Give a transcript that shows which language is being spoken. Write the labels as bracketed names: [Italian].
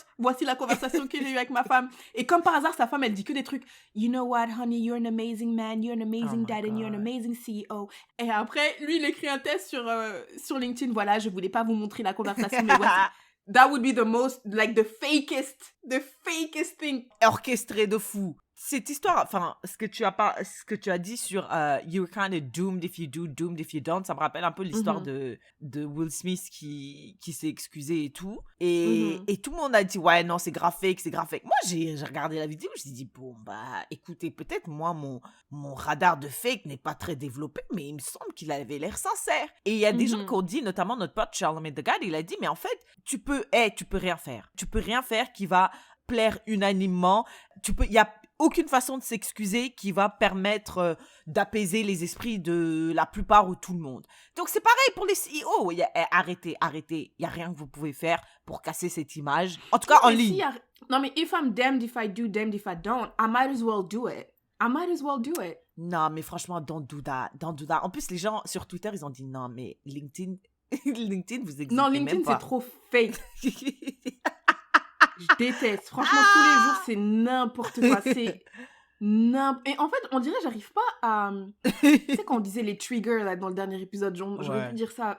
[French] Voici la conversation que j'ai eue avec ma femme. Et comme par hasard, sa femme, elle dit que des trucs. [English] You know what, honey, you're an amazing man, you're an amazing dad, and you're an amazing CEO. [French] Et après, lui, il écrit un test sur LinkedIn. Voilà, je voulais pas vous montrer la conversation, mais voici. [English] That would be the most, like, the fakest thing. [French] Orchestré de fou. Cette histoire, enfin, ce que tu as dit sur [English] you're kind of doomed if you do, doomed if you don't, [French] ça me rappelle un peu l'histoire de Will Smith qui s'est excusé et tout. Et tout le monde a dit, ouais, non, c'est grave fake. Moi, j'ai regardé la vidéo, je me suis dit, bon, bah, écoutez, peut-être moi, mon radar de fake n'est pas très développé, mais il me semble qu'il avait l'air sincère. Et il y a des gens qui ont dit, notamment notre pote Charlamagne the God, il a dit, mais en fait, tu peux rien faire. Tu peux rien faire qui va plaire unanimement. Il y a aucune façon de s'excuser qui va permettre d'apaiser les esprits de la plupart ou tout le monde. Donc, c'est pareil pour les CEO. Arrêtez. Il n'y a rien que vous pouvez faire pour casser cette image. En tout cas, en ligne. Non, mais [English] if I'm damned if I do, damned if I don't, I might as well do it. [French] Non, mais franchement, [English] don't do that. [French] En plus, les gens sur Twitter, ils ont dit non, mais LinkedIn, vous existez non, même pas. LinkedIn, c'est trop fake. Je déteste. Franchement, tous les jours, c'est n'importe quoi. Et en fait, on dirait, j'arrive pas à... tu sais, quand on disait les triggers, là, dans le dernier épisode, j'aurais pu dire ça.